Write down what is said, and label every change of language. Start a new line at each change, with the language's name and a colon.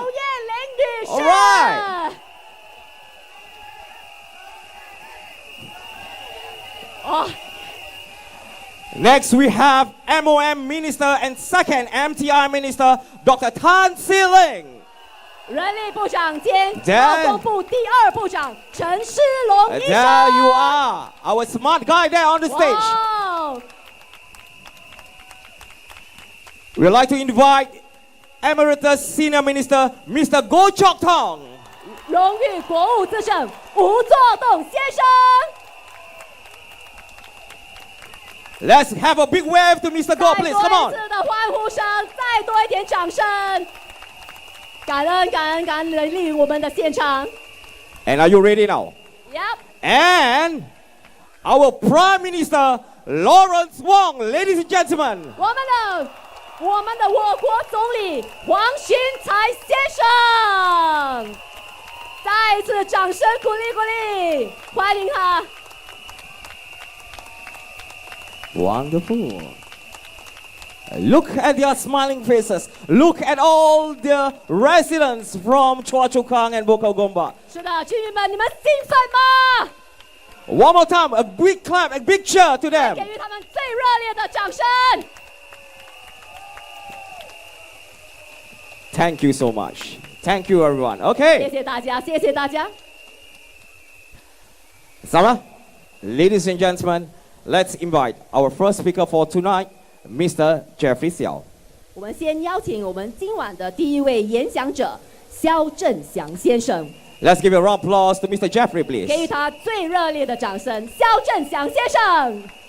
Chinese: 刘艳玲女士。
English: All right. 哦， Next, we have MOM Minister and second MTI Minister, Dr. Tan Si-ling.
Chinese: 人力部长兼
English: Then-
Chinese: 劳动部第2部长陈诗龙医生。
English: There you are, our smart guy there on the stage. 哇 We'd like to invite Emeritus Senior Minister, Mr. Goh Chok Tong.
Chinese: 荣誉国务资政吴作栋先生。
English: Let's have a big wave to Mr. Goh, please,
Chinese: 一
English: come on.
Chinese: 次的欢呼声，再多一点掌声。感恩感恩感恩莅临我们的现场。
English: And are you ready now? Yep， And our Prime Minister, Lawrence Wong, ladies and gentlemen.
Chinese: 我国总理黄循财先生，再一次掌声鼓励鼓励，欢迎他。
English: Wonderful. Look at their smiling faces. Look at all the residents from Chua Chu Kang and Bukit Gombak.
Chinese: 是的，居民们，你们兴奋吗？
English: One more time, a big clap, a big cheer to them.
Chinese: 给予他们最热烈的掌声。
English: Thank you so much. Thank you, everyone. Okay.
Chinese: 谢谢大家，谢谢大家。
English: Sarah, ladies and gentlemen, let's invite our first speaker for tonight, Mr. Jeffrey Xiao.
Chinese: 我们先邀请我们今晚的第一位演讲者肖振祥先生，
English: Let's give a round of applause to Mr. Jeffrey, please.
Chinese: 给予他最热烈的掌声。肖振祥先生。